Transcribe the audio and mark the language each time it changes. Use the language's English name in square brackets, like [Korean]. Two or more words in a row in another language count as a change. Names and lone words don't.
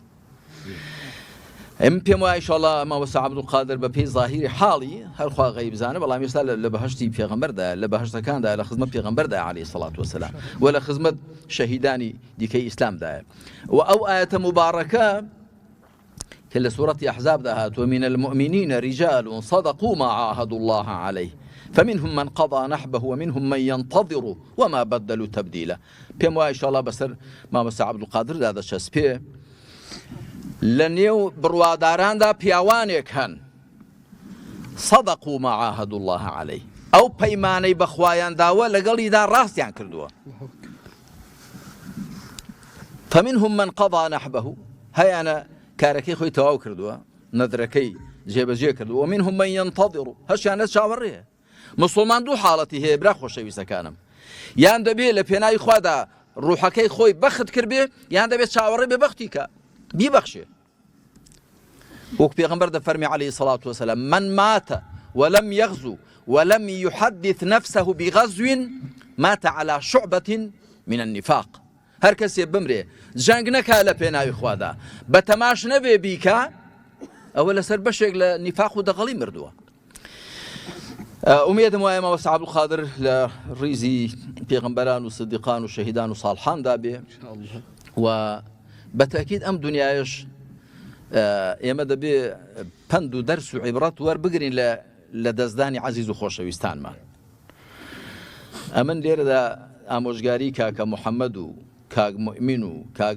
[Central Kurdish] ئەم پێم وایە ئینشاءڵڵا مامۆستا عەبدولقادر بە پێی زاهیری حاڵی هەرخوا غەیب زانە بەڵام ئێستا لە بەهەشتی پێغەمبەردا لە بەهەشتەکاندا لە خزمەت پێغەمبەردا [Arabic] عەلەیهی سەڵات وەسەلام [Central Kurdish] و لە خزمەت شەهیدانی دیکەی ئیسلامدایە و ئەو ئایەتە مبارەکە کە لە سوورەتی ئەحزابدا هاتووە [Arabic] من المؤمنین رجال صدقوا ما عاهدوا الله عليه فمنهم من قضى نحبه ومنهم من ينتظر وما بدلوا تبديلا [Central Kurdish] پێم وایە ئینشاءڵڵا بەسەر مامۆستا عەبدولقادردا دەچەسپێ لە نێو بڕواداراندا پیاوانێک هەن [Arabic] صدقوا ما عاهدوا الله عليه [Central Kurdish] ئەو پەیمانەی بەخوایان داوە لەگەڵیدا ڕاستیان کردووە [Arabic] فمنهم من قضى نحبه [Central Kurdish] هەیانە کارەکەی خۆی تەواو کردووە نەدرەکەی جێبەجێ کردووە [Arabic] ومنهم من ينتظر [Central Kurdish] هەشیانە چاوەڕێیە مسلمان دوو حاڵەتی هەیە برا خۆشەویستەکانم یان دەبێت لە پێناوی خوادا ڕوحەکەی خۆی بەخت کردبێ یان دەبێت چاوەڕێ بێ بەختی کە بیبەخشێ وەک پێغەمبەر دەفەرمی [Arabic] عەلەیهی سەڵات وەسەلام من مات ولم يغزو ولم يحدث نفسه بغزو مات على شعبة من النفاق [Central Kurdish] هەر کەسێ بمرێ جەنگ نەکا لە پێناوی خوادا بە تەماش نەبێ بیکە ئەوە لەسەر بەشێک لە نیفاق و دەغەڵی مردووە ئومێدم وایە مامۆستا عەبدولقادر لە ڕیزی پێغەمبەران و سدیقان و شەهیدان و ساڵحاندا بێ و بەتەکید ئەم دنیایش ئێمە دەبێ پند و دەرس و عیبرەت وەربگرین لە دەستدانی عەزیز و خۆشەویستانمان ئەمن لێرەدا ئامۆژگاری کاکە محەممەد و کاک مؤمین و کاک